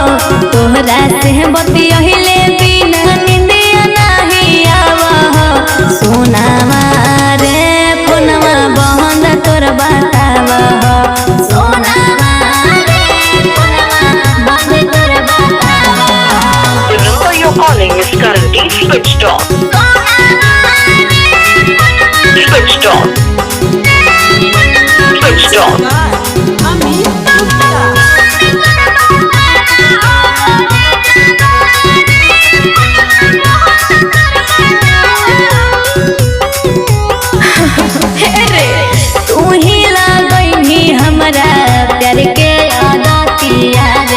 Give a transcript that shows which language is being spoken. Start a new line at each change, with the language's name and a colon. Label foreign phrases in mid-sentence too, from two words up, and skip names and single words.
Bhojpuri: तोहरा से बतियहिले बिना निंदिया नहीं आवा हो। सोनावा रे फोनवा बहन तोर बतावा हो। सोनावा रे फोनवा बहन तोर बतावा हो।
English: The number you're calling is currently switched off. Switched off. Switched off.
Bhojpuri: तू ही लगैनी हमरा प्यार के आदतिया रे।